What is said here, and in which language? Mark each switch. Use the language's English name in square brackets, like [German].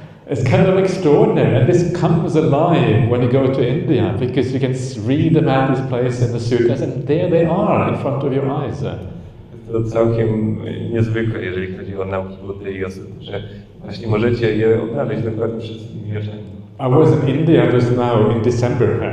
[English] It's kind of extraordinary, and this comes alive when you go to India, because you can read about this place in the sutras, and there they are in front of your eyes. [Polish] To całkiem niezwykłe, jeżeli chodzi o nauki Buddy i o sutry, że właśnie możecie je odnaleźć dokładnie przed tymi oczami. [English] I was in India just now in December.